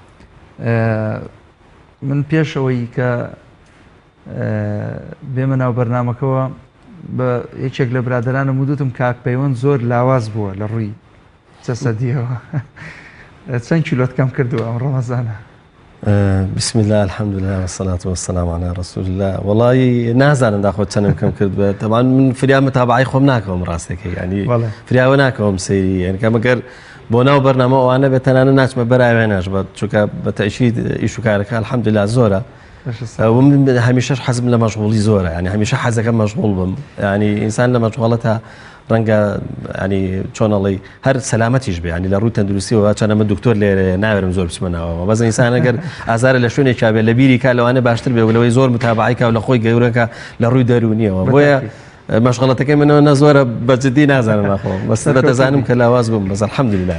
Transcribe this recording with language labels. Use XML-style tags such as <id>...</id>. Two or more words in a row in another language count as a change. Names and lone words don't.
<ckb>من پێشەوەی کە بێمە ناو بەرنامەکەەوە بە یەکێک لە برادرانم وتم کاک پەیوەند زۆر لاواز بووە لە ڕووی جەسەدیەوە چەند کیلۆت کەم کردووە ئەم ڕەمەزانە؟</ckb> <ar>بسم الله الحمد لله والصلاة والسلام على رسول الله.</ar> <ckb>والله نازانم داخۆ چەندم کەم کرد بێت تەمان من فریام متابعی خۆم ناکەوم ڕاستەکەی ینی فریاوە ناکەوم سەیری یعنی کەمەگەر بۆ ناو بەرنامە ئەوانە بێت تەنانە ناچمە بەراوێنەش بە چونکە بە تەئکید ئیش و کارەکە الحەمدولله زۆرە هەمیشەش حەزم لە مەشغوڵی زۆرە ینی هەمیشە حەزەکەم مەشغوڵ بم ینی ئینسان لە مەشغوڵەتە ڕەنگە ینی چۆنەڵی هەر سەلامەتیش بێ ینی لە ڕووی تەندروستیەوە چەندەمە دکتۆر لێرە ناوێرم زۆر بچمە ناوەوە بەس ئینسان ئەگەر ئازارە لە شوێنێکا بێ لە بیری کا لەوانە باشتر بێ لەوەی زۆر متابعیکە و لە خۆی گەورەکە لە ڕووی دەرونیەوە بۆیە مەشغەڵەتەکەی منەوە نەزۆرە بەجددی نازانم ناخۆ بەسەرە دەزانم کە لاواز بووم بەس الحەمدولله</ckb>